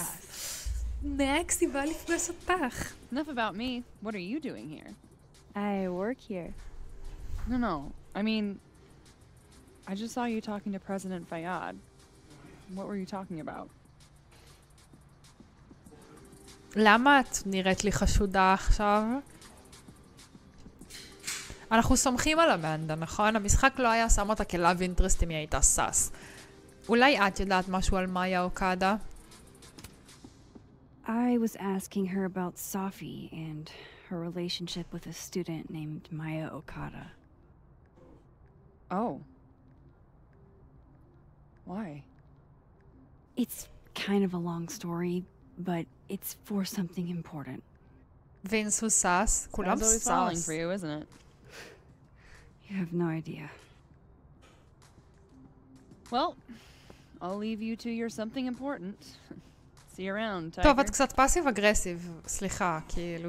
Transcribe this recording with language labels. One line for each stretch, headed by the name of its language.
English: ass.
Hebrew: מקס, היא באה לפגוש אותך.
English: Enough about me. What are you doing here? I work here. No. I mean, I just saw you talking to President Fayyad. What were you talking about?
Hebrew: למה את נראית לי חשודה עכשיו? אנחנו סומכים על אמנדה, נכון? המשחק לא היה שם אותה כלאב אינטרסט אם היא הייתה סס. אולי את יודעת משהו על מאיה אוקדה?
English: I was asking her about Safi and her relationship with a student named Maya Okada. Oh. Why? It's kind of a long story, but it's for something important.
Hebrew: וינס הוא סס, כולם
English: It's always falling
Hebrew: סס.
English: for you, isn't it? You have no idea. Well, I'll leave you to your something important. See you around, Tiger.
Hebrew: טוב, את קצת פאסיב אגרסיב, סליחה, כאילו